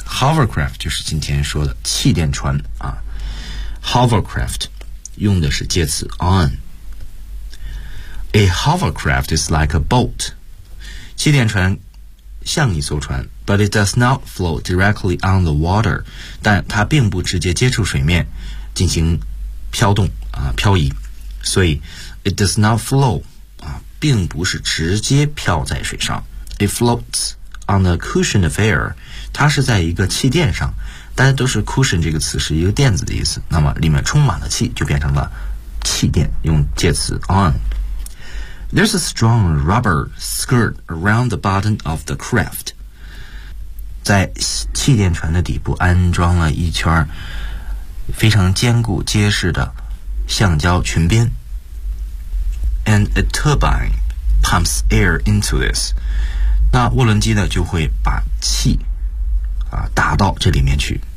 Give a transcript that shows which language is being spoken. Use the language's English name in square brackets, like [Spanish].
[Chinese] Hovercraft 就是今天说的气垫船啊。Hovercraft 用的是介词 on。 [English] A hovercraft is like a boat. [Chinese] 气垫船像一艘船 [English] but it does not float directly on the water. [Chinese] 但它并不直接接触水面进行飘动啊，漂移。所以 [English] it does not float [Chinese] 啊，并不是直接飘在水上。 [English] It floats on a cushion of air. [Chinese] 它是在一个气垫上。大家都是 cushion 这个词是一个垫子的意思。那么里面充满了气就变成了气垫，用介词 on。 [English] There's a strong rubber skirt around the bottom of the craft. [Chinese] 在气垫船的底部安装了一圈非常坚固结实的橡胶裙边。 [English] And a turbine pumps air into this. [Chinese] 那涡轮机呢就会把气啊打到这里面去。